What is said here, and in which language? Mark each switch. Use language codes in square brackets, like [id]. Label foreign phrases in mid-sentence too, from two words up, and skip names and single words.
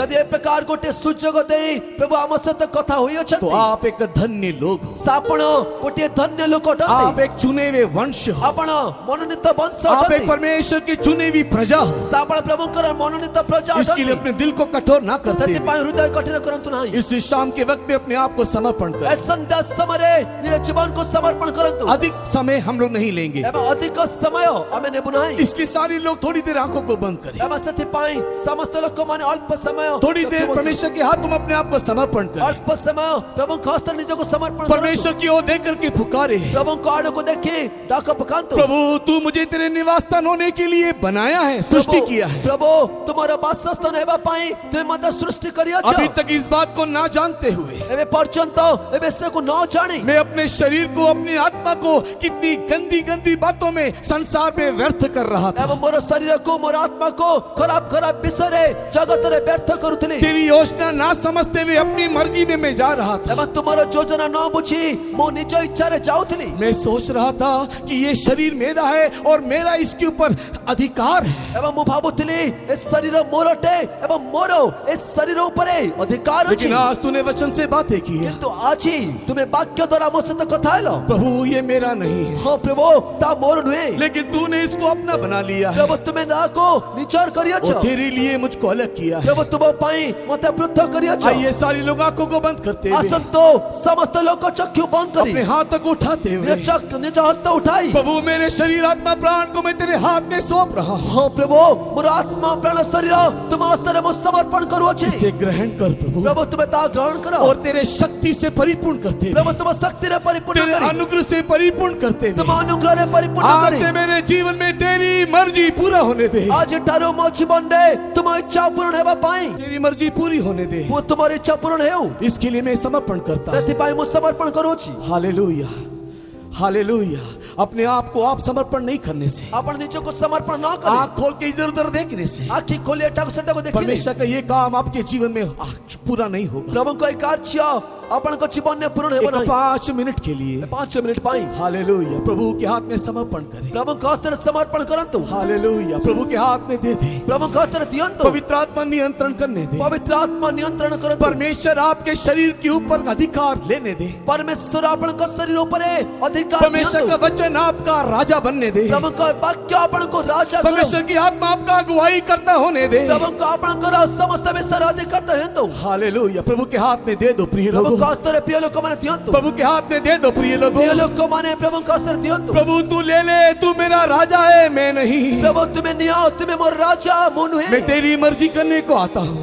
[or] ଯଦି ଏ ପ୍ରକାର ଗୋଟେ ସୁଯୋଗ ଦେ ପ୍ରଭୁ ଆମ ସହିତ କଥା ହୋଇ [hi] तो [or] ଅଛନ୍ତି। [hi] आप एक धन्य लोग हो। [or] ଆପଣ ଗୋଟେ ଧନ୍ୟ ଲୋକ [hi] आप [or] ଅଟନ୍ତି। [hi] एक चुने हुए वंश हो। [or] ଆପଣ ମନୋନୀତ ବଂଶ [hi] आप एक [or] ଅଟନ୍ତି। [hi] परमेश्वर की चुनी हुई प्रजा हो। [or] ଆପଣ ପ୍ରଭୁଙ୍କର ମନୋନୀତ ପ୍ରଜା [hi] इसके लिए [or] ଅଟନ୍ତି। [hi] अपने दिल को कठोर ना करते [or] ସେଥିପାଇଁ ହୃଦୟ କଠିନ କରନ୍ତୁ ନାହିଁ। [hi] इस शाम के वक्त में अपने आप को समर्पण [or] ଏ [hi] करें। [or] ସନ୍ଧ୍ୟା ସମୟରେ ନିଜ ଜୀବନକୁ ସମର୍ପଣ କରନ୍ତୁ। [hi] अधिक समय हम लोग नहीं लेंगे, [or] ଏବଂ ଅଧିକ ସମୟ ଆମେ ନେବୁ ନାହିଁ। [hi] इसलिए सारे लोग थोड़ी देर आंखों को बंद करें, [or] ଏବଂ ସେଥିପାଇଁ ସମସ୍ତ ଲୋକମାନେ ଅଳ୍ପ ସମୟ [hi] थोड़ी देर परमेश्वर के हाथ में अपने आप को समर्पण करें, [or] ଅଳ୍ପ ସମୟ ପ୍ରଭୁଙ୍କ ହସ୍ତରେ ନିଜକୁ ସମର୍ପଣ କରନ୍ତୁ। [hi] परमेश्वर की ओर देख करके पुकारे, [or] ପ୍ରଭୁଙ୍କ ଆଡକୁ ଦେଖି ଡାକ ପକାନ୍ତୁ। [hi] प्रभु तू मुझे तेरे निवास स्थान होने के लिए बनाया है, सृष्टि किया है। [or] ପ୍ରଭୁ ତୁମର ବାସସ୍ଥାନ ହେବା ପାଇଁ ତୁମେ ମଧ୍ୟ ସୃଷ୍ଟି କରିଅଛ। [hi] अभी तक इस बात को ना जानते हुए [or] ଏବେ ପର୍ଯ୍ୟନ୍ତ ଏ ବିଷୟକୁ ନ ଜାଣି [hi] मैं अपने शरीर को, अपनी आत्मा को कितनी गंदी गंदी बातों में संसार में व्यर्थ कर रहा था। [or] ଏବଂ ମୋର ଶରୀରକୁ ମୋର ଆତ୍ମାକୁ ଖରାପ ଖରାପ ବିଷୟରେ ଜଗତରେ ବ୍ୟର୍ଥ କରୁଥିଲି। [hi] तेरी योजना ना समझते हुए अपनी मर्जी में मैं जा रहा था। [or] ଏବଂ ତୁମର ଯୋଜନା ନ ବୁଝି ମୁଁ ନିଜ ଇଚ୍ଛାରେ ଯାଉଥିଲି। [hi] मैं सोच रहा था कि ये शरीर मेरा है और मेरा इसके ऊपर अधिकार है। [or] ଏବଂ ମୁଁ ଭାବୁଥିଲି ଏ ଶରୀର ମୋର ଅଟେ ଏବଂ ମୋର ଏ ଶରୀର ଉପରେ ଅଧିକାର ଅଛି। [hi] लेकिन आज तूने वचन से बातें की है। [or] କିନ୍ତୁ ଆଜି ତୁମେ ବାକ୍ୟ ଦ୍ୱାରା ମୋ ସହିତ କଥା ହେଲ। [hi] प्रभु ये मेरा नहीं है, [or] ହଁ ପ୍ରଭୁ ତା ମୋର ନୁହେଁ। [hi] लेकिन तूने इसको अपना बना लिया है [or] ପ୍ରଭୁ ତୁମେ ତାହାକୁ ନିଜର କରିଅଛ। [hi] और तेरे लिए मुझको अलग किया है। [or] ପ୍ରଭୁ ତୁମ ପାଇଁ ମୋତେ ପୃଥକ କରିଅଛ। [hi] आइए सारी लोग आंखों को बंद करते हुए [or] ଆସନ୍ତୁ ସମସ୍ତ ଲୋକ ଚକ୍ଷୁ ବନ୍ଦ କରି [hi] अपने हाथ तक उठाते हुए, [or] ନିଜ ହସ୍ତ ଉଠାଇ [hi] प्रभु मेरे शरीर आत्मा प्राण को मैं तेरे हाथ में सौंप रहा हूँ। [or] ହଁ ପ୍ରଭୁ ମୋର ଆତ୍ମା ପ୍ରାଣ ଶରୀର ତୁମ ହସ୍ତରେ ମୁଁ ସମର୍ପଣ କରୁଅଛି। [hi] इसे ग्रहण कर प्रभु [or] ପ୍ରଭୁ ତୁମେ ତାହା ଗ୍ରହଣ କର। [hi] और तेरे शक्ति से परिपूर्ण करते हुए, [or] ପ୍ରଭୁ ତୁମ ଶକ୍ତିରେ ପରିପୂର୍ଣ୍ଣ [hi] तेरे [or] କରି [hi] अनुग्रह से परिपूर्ण करते [or] ତୁମ [hi] हुए [or] ଅନୁଗ୍ରହରେ ପରିପୂର୍ଣ୍ଣ [hi] आज [or] କରି [hi] से मेरे जीवन में तेरी मर्जी पूरा होने दे, [or] ଆଜିଠାରୁ ମୋ ଜୀବନରେ ତୁମ ଇଚ୍ଛା ପୂରଣ ହେବା ପାଇଁ [hi] तेरी मर्जी पूरी होने दे। [or] ମୁଁ ତୁମର ଇଚ୍ଛା ପୂରଣ ହେଉ [hi] इसके लिए मैं समर्पण करता हूँ। [or] ସେଥିପାଇଁ ମୁଁ ସମର୍ପଣ କରୁଅଛି। [hi] हालेलुया, हालेलुया। अपने आप को आप समर्पण नहीं करने से, [or] ଆପଣ ନିଜକୁ ସମର୍ପଣ ନ କରି [hi] आंख खोल के इधर उधर देखने से [or] ଆଖି ଖୋଲି ଏଠାକୁ ସେଠାକୁ ଦେଖିଲେ [hi] परमेश्वर का ये काम आपके जीवन में पूरा नहीं होगा। [or] ପ୍ରଭୁଙ୍କ ଏ କାର୍ଯ୍ୟ ଆପଣଙ୍କ ଜୀବନରେ ପୂରଣ ହେବ [hi] एक [or] ନାହିଁ। [hi] 5 मिनट के लिए [or] 5 ମିନିଟ ପାଇଁ [hi] हालेलुया प्रभु के हाथ में समर्पण करें। [or] ପ୍ରଭୁଙ୍କ ହସ୍ତରେ ସମର୍ପଣ କରନ୍ତୁ। [hi] हालेलुया प्रभु के हाथ में दे दे, [or] ପ୍ରଭୁଙ୍କ ହସ୍ତରେ ଦିଅନ୍ତୁ। [hi] पवित्र आत्मा नियंत्रण करने दे, [or] ପବିତ୍ର ଆତ୍ମା ନିୟନ୍ତ୍ରଣ କରନ୍ତୁ। [hi] परमेश्वर आपके शरीर के ऊपर अधिकार लेने दे, [or] ପରମେଶ୍ୱର ଆପଣଙ୍କ ଶରୀର ଉପରେ ଅଧିକାର [hi] परमेश्वर [or] ଦିଅନ୍ତୁ। [hi] का वचन आपका राजा बनने दे, [or] ପ୍ରଭୁଙ୍କ ବାକ୍ୟ ଆପଣଙ୍କୁ ରାଜା କରୁ। [hi] परमेश्वर की आत्मा आपका अगुवाई करता होने दे। [or] ପ୍ରଭୁଙ୍କ ଆପଣଙ୍କର ସମସ୍ତ ବିଷୟରେ ଅଧିକାର ହେନ୍ତୁ। [hi] हालेलुया प्रभु के हाथ में दे दो प्रिय [or] ପ୍ରଭୁଙ୍କ [hi] लोगों, [or] ହସ୍ତରେ ପ୍ରିୟ ଲୋକମାନେ ଦିଅନ୍ତୁ। [hi] प्रभु के हाथ में दे दो प्रिय लोगों। [or] ପ୍ରିୟ ଲୋକମାନେ ପ୍ରଭୁଙ୍କ ହସ୍ତରେ ଦିଅନ୍ତୁ। [hi] प्रभु तू ले ले, तू मेरा राजा है मैं नहीं। [or] ପ୍ରଭୁ ତୁମେ ନିଅ, ତୁମେ ମୋର ରାଜା ମୁଁ ନୁହେଁ। [hi] मैं तेरी मर्जी करने को आता हूँ।